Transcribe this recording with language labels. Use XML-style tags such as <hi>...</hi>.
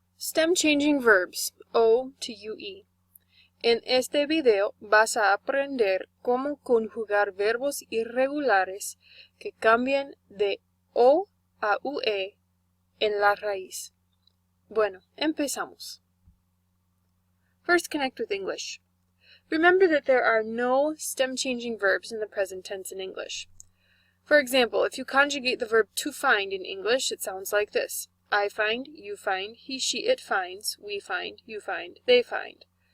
<en>Stem changing verbs, O to UE.</en> <es>En este video vas a aprender cómo conjugar verbos irregulares que cambian de O a UE en la raíz. Bueno, empezamos.</es> <en>First, connect with English. Remember that there are no stem-changing verbs in the present tense in English. For example, if you conjugate the verb to find in English, it sounds like this. I find, you find, he, she, it finds, we find, you find, they find.</en>